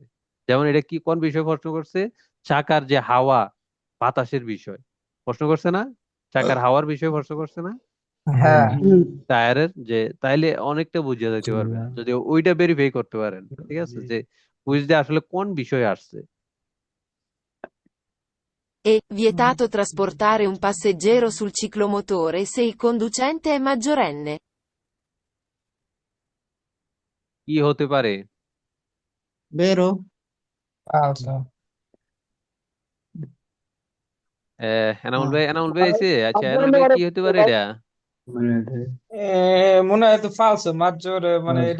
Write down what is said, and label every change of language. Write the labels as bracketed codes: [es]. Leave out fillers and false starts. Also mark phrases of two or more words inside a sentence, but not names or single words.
[bn] যেমন এটা কি কোন বিষয়ে প্রশ্ন করছে? চাকার যে হাওয়া, বাতাসের বিষয় প্রশ্ন করছে না, চাকার হাওয়ার বিষয় প্রশ্ন করছে না, হ্যাঁ টায়ারের, যে তাইলে অনেকটা বুঝে যেতে পারবেন যদি ওইটা ভেরিফাই করতে পারেন। ঠিক আছে, যে কুইজ দিয়ে আসলে কোন বিষয় আসছে। [it] È vietato trasportare un passeggero sul ciclomotore se il conducente è maggiorenne. [bn] কি হতে পারে? বেরো। আচ্ছা এনামুল ভাই আইছে। আচ্ছা এনামুল ভাই কি হতে পারে এটা? মনে হয় তো ফালস মাঝজোর মানে এটা